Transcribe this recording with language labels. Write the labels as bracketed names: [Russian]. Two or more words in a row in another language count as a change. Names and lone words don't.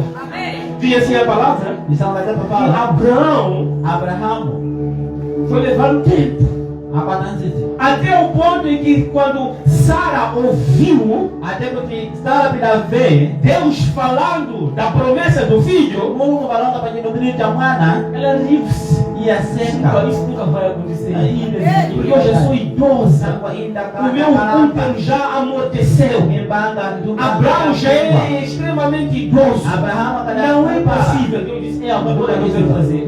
[Portuguese] Diz assim a palavra: que Abraão foi levado tempo. [Nyungwe] apatanzizi [Portuguese] Até o ponto em que quando Sara ouviu [Nyungwe] até kuti Sara pidave [Portuguese] Deus falando da promessa do filho, [Nyungwe] Mungu balonga pachidumiri cha mwana [Portuguese] ela riu-se. [Nyungwe] iyaseka [Portuguese] Isso nunca vai acontecer. Aí, Porque eu já sou idosa. O meu útero já amorteceu. Abraão já é extremamente idoso. Não é possível. Deus disse, é agora que eu quero fazer.